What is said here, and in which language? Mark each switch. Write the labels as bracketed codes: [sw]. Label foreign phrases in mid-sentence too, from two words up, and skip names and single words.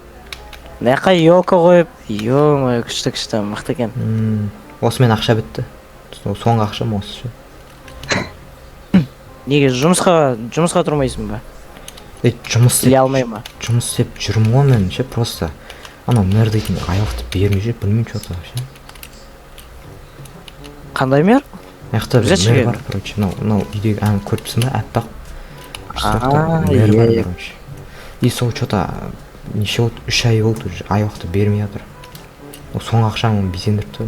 [kk] Мына елка қойып, ё-моё, күшті, мықты екен. Осымен ақша бітті. Соңғы ақшам осы ше. Неге жұмысқа тұрмайсың ба? Жұмыс істей алмай ма? Жұмыс істеп жүрмін ғой мен ше, просто анау мэр дейтін айлықты бермей жүр, білмеймін [ru] что-то вообще. [kk] Қандай мэр? Маяқта мэр бар, короче, мынау үйдегі көріпсің ба, әппақ. Мэр бар, короче. И сол что-то неше болды, 3 ай болды уже, айлықты бермей жатыр. Соңғы ақшамды безендіріп тұр.